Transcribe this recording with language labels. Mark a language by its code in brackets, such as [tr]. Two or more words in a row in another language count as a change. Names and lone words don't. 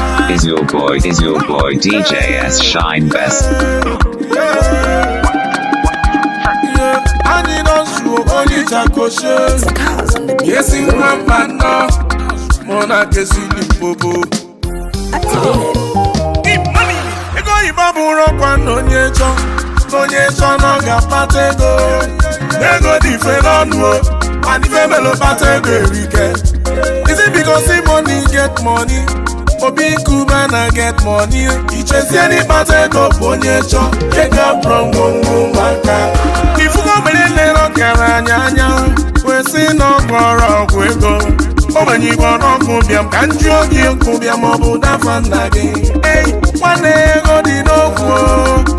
[en] Is your boy, is your boy D J S S Shine Best? [ig] Anyị nọ nso onye Chakoshe. [en] Yes, in one man, no. Mona Kesili Bobo. [ig] Ego oyibo bụrụ ọkwa na onye chọ, na onye chọ na ọ ga-akpata ego. Ego dị mfe n'ọnụ o, mana ife melo kpata ego erike. [en] Is it because the money get money? [ig] Obi Kuba na [en] get money. [ig] Ichezie n'ịkpata ego bụ onye chọ. Ego abụrụ ngwongwo ụmụaka. Ifugo mere nlere ọgaranya anya, wee sị na ọ gwọrọ ọgwụ ego. Ogbenye igbo n'ọkụ bịam, ka m jụọ gị nkụ bịam, ọ bụ dafa nna gị. Hey, nwanne, ego dị n'okwu o.